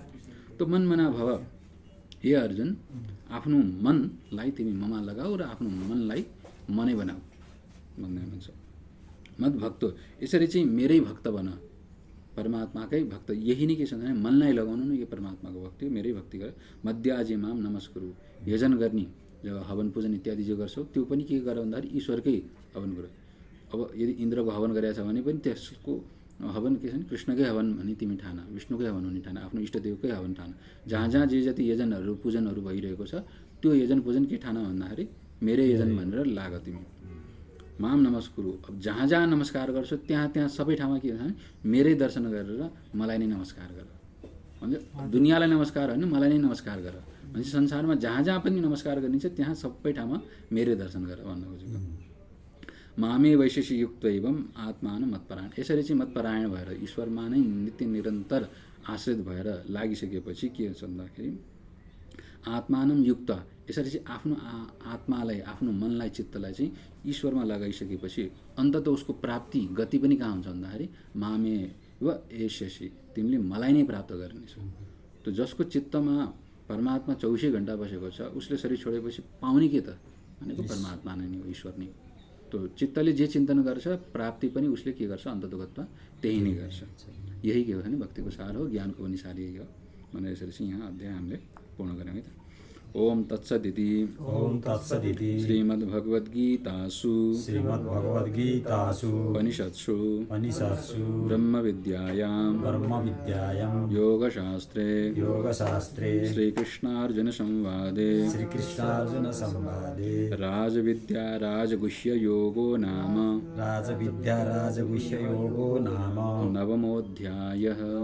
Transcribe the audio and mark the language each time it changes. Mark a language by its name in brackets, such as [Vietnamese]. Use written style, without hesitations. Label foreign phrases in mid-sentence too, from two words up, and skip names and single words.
[Nepali] त [Sanskrit] मन मना भव, [Nepali] हे अर्जुन, आफ्नो मनलाई तिमी ममा लगाऊ र आफ्नो मनलाई मनै बनाऊ भन्ने हुन्छ। [Sanskrit] मद भक्त, [Nepali] यसरी चाहिँ मेरै भक्त बन, परमात्माकै भक्त। यही नै के छ भने मनलाई लगाउनु नै यो परमात्माको भक्ति हो, मेरै भक्ति गर। [Sanskrit] मध्याजी माम नमस्कुरु, [Nepali] यजन गर्ने जब हवन पूजन इत्यादि जो गर्छौ त्यो पनि के गर भन्दाखेरि ईश्वरकै हवन गर। अब यदि इन्द्रको हवन गरेको छ भने पनि त्यसको हवन के छ भने कृष्णकै हवन भने तिमी ठान, विष्णुकै हवन हुने ठान, आफ्नो इष्टदेवकै हवन ठान। जहाँ जहाँ जे जति यजनहरू पूजनहरू भइरहेको छ त्यो यजन पूजन के ठान भन्दाखेरि मेरै यजन भनेर लाग तिमी। [Sanskrit] माम नमस्कुरु, [Nepali] अब जहाँ जहाँ नमस्कार गर्छौ त्यहाँ त्यहाँ सबै ठाउँमा के हुन्छ भने मेरै दर्शन गरेर मलाई नै नमस्कार गर भन्छ। दुनियाँलाई नमस्कार होइन, मलाई नै नमस्कार गर भन्छ। संसारमा जहाँ जहाँ पनि नमस्कार गरिन्छ त्यहाँ सबै ठाउँमा मेरै दर्शन गर भन्न खोजेको। [Sanskrit] मामे वैशेषी युक्त एवं आत्मान मतपरायण, [Nepali] यसरी चाहिँ मतपरायण भएर ईश्वरमा नै नित्य निरन्तर आश्रित भएर लागिसकेपछि के हुन्छ भन्दाखेरि [Sanskrit] आत्मानम युक्त, [Nepali] यसरी चाहिँ आफ्नो आत्मालाई, आफ्नो मनलाई, चित्तलाई चाहिँ ईश्वरमा लगाइसकेपछि अन्तत उसको प्राप्ति गति पनि कहाँ हुन्छ भन्दाखेरि [Sanskrit] मामे व एष्यसी, [Nepali] तिमीले मलाई नै प्राप्त गर्नेछौ। त जसको चित्तमा परमात्मा 24 घण्टा बसेको छ उसले शरीर छोडेपछि पाउने के त भनेको परमात्मा नै हो, ईश्वर नै। त चित्तले जे चिन्तन गर्छ प्राप्ति पनि उसले के गर्छ अन्ततोगतमा त्यही नै गर्छ। यही के हो भने भक्तिको सार हो, ज्ञानको पनि सार यही हो भनेर यसरी चाहिँ यहाँ अध्याय हामीले पूर्ण गऱ्यौँ है त। [Sanskrit] ओम तत्सदिति, ओम तत्सदिति, श्रीमद्भगवद्गीतासु उपनिषत्सु ब्रह्मविद्यायां योगशास्त्रे श्रीकृष्णार्जुन संवादे राजविद्या राजगुह्य योगो नाम नवमोऽध्यायः।